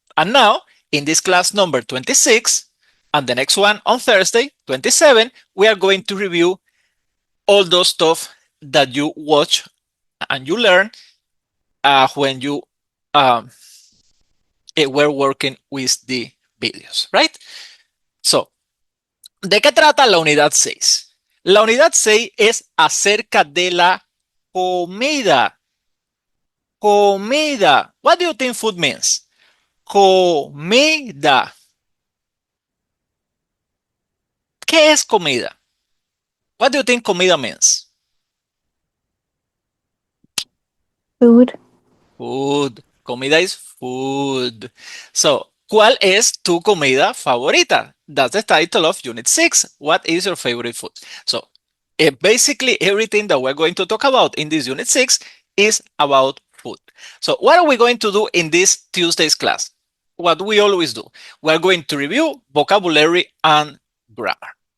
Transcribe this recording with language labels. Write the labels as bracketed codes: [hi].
[en] And now, in this class number 26, and the next one on Thursday, 27, we are going to review all those stuff that you watch and you learn when you were working with the videos, right? [es] So, ¿de qué trata la unidad 6? La unidad 6 es acerca de la comida. Comida. [en] What do you think food means? Comida. [es] ¿Qué es comida? [en] What do you think comida means? Food. Food. Comida is food. [es] So, ¿cuál es tu comida favorita? [en] That's the title of Unit 6. What is your favorite food? So, basically everything that we're going to talk about in this Unit 6 is about food. So, what are we going to do in this Tuesday's class? What we always do. We're going to review vocabulary and grammar.